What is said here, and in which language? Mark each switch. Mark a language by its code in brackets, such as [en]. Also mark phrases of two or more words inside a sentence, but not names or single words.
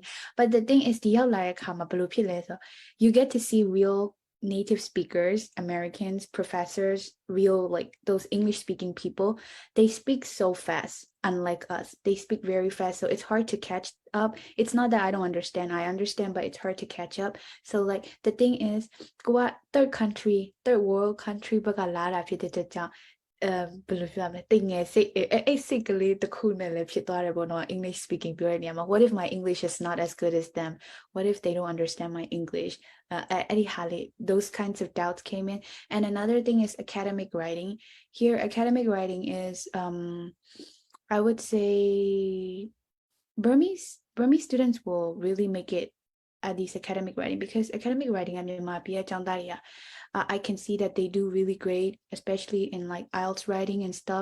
[en] But the thing is, you get to see real native speakers, Americans, professors, real like those English speaking people. They speak so fast, unlike us. They speak very fast, so it's hard to catch up. It's not that I don't understand, I understand, but it's hard to catch up. So like the thing is, third world country [my] ဘက်ကလာတာဖြစ်တဲ့ကြောင့်ဘယ်လိုပြောရမလဲတိတ်ငယ်စိတ်အဲ့စိတ်ကလေးတစ်ခုနဲ့လည်းဖြစ်သွားတယ်ပေါ့နော် [en] English speaking [my] ပြောတဲ့နေရာမှာ [en] what if my English is not as good as them, what if they don't understand my English, those kinds of doubts came in. And another thing is academic writing. Here academic writing is I would say Burmese students will really make it at these academic writing, because academic writing and I can see that they do really great, especially in like IELTS writing and stuff.